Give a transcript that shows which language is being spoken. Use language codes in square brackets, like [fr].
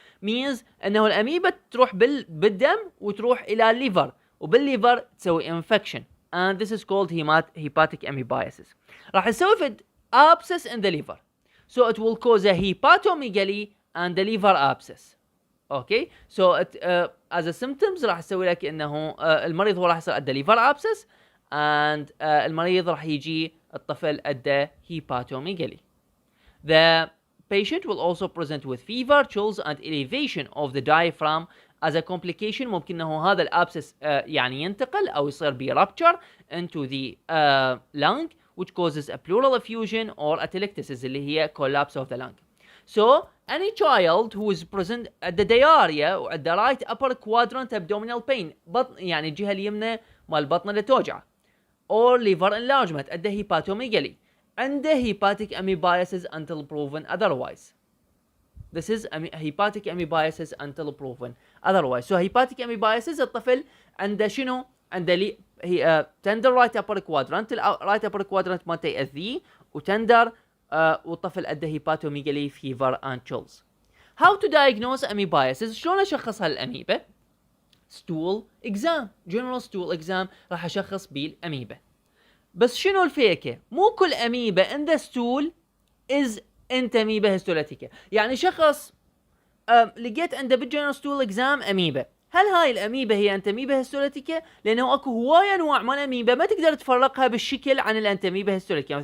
[ar] means انه الاميبا تروح بالدم وتروح الى الليفر، وبالليفر تسوي [en] infection and this is called hepatic amoebiasis. [ar] راح يسوي في [en] abscess in the liver, so it will cause a hepatomegaly and the liver abscess. [ar] اوكي سو [en] as a symptoms [ar] راح اسوي لك انه المريض هو راح يصير عنده [en] liver abscess [ar] and المريض راح يجي الطفل عنده hepatomegaly. [en] The patient will also present with fever, chills and elevation of the diaphragm as a complication. [ar] ممكن انه هذا الابسس يعني ينتقل او يصير ب [en] rupture into the lung which causes a pleural effusion or atelectasis [ar] اللي هي [en] collapse of the lung. So any child who is present at the diarrhea or at the right upper quadrant abdominal pain [ar] بطن يعني الجهة اليمنى مال البطن اللي توجعه [en] or liver enlargement at the hepatomegaly and the hepatic amoebiasis until proven otherwise. This is hepatic amoebiasis until proven otherwise. So hepatic amoebiasis [ar] الطفل عنده شنو؟ عنده هي [en] tender right upper quadrant right upper quadrant [ar] مالته يأذيه وتندر والطفل عنده [en] hepatomegaly fever and chills. How to diagnose amoebiasis؟ [ar] شلون اشخص هالاميبا؟ [en] stool exam general stool exam [ar] راح اشخص بالاميبا. بس شنو الفيكه؟ مو كل اميبا [en] in the stool is [ar] انتاميبا هيستوليتيكا. يعني شخص لقيت عنده بالجنرال ستول اكزام اميبا، هل هاي الاميبا هي انتاميبا هيستوليتيكا؟ لانه اكو هواي انواع من الاميبا ما تقدر تفرقها بالشكل عن الانتاميبا هيستوليتيكا.